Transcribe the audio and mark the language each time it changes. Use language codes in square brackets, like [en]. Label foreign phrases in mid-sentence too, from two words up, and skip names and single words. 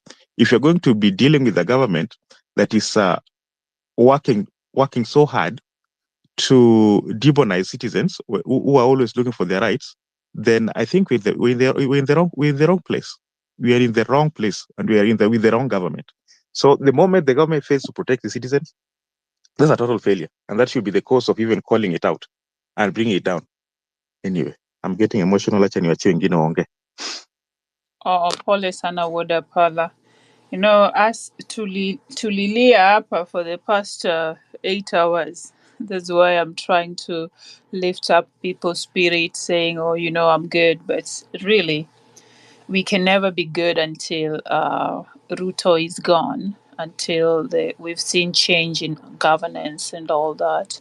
[en] If you're going to be dealing with a government that is working so hard to demonize citizens who are always looking for their rights, then I think we're in the wrong place. We are in the wrong place, and we are with the wrong government. So the moment the government fails to protect the citizens, that's a total failure, and that should be the cause of even calling it out and bringing it down. Anyway, I'm getting emotional. [sw] Acha niwachie wengine waongee. [en] Oh, [sw] pole sana [en] Woda Pala. You know, us [sw] tulilia hapa [en] for the past 8 hours. That's why I'm trying to lift up people's spirit, saying, "Oh, you know, I'm good." But really, we can never be good until Ruto is gone, until we've seen change in governance and all that.